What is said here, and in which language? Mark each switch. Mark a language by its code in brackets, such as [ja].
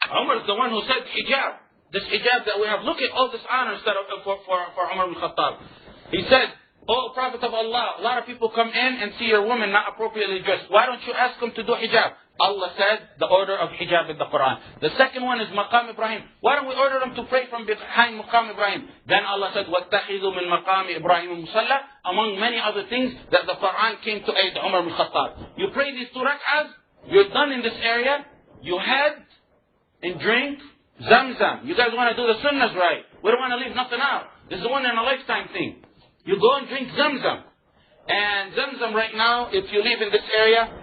[en] Umar is the one who said hijab. This hijab that we have. Look at all this honor for Umar ibn Khattab. He said, "Oh Prophet of Allah, a lot of people come in and see your woman not appropriately dressed. Why don't you ask them to do hijab?" Allah said the order of hijab in the Quran. The second one is Maqam Ibrahim. Why don't we order them to pray from behind Maqam Ibrahim? Then Allah said, [ar] وَاتَّخِذُوا مِنْ مَقَامِ إِبْرَاهِيمَ مُصَلَّى. [en] Among many other things that the Quran came to aid Umar ibn Khattab. You pray these 2 rak'ahs, you're done in this area, you head and drink Zamzam. You guys want to do the sunnahs right. We don't want to leave nothing out. This is a one in a lifetime thing. You go and drink Zamzam. And Zamzam right now, if you live in this area,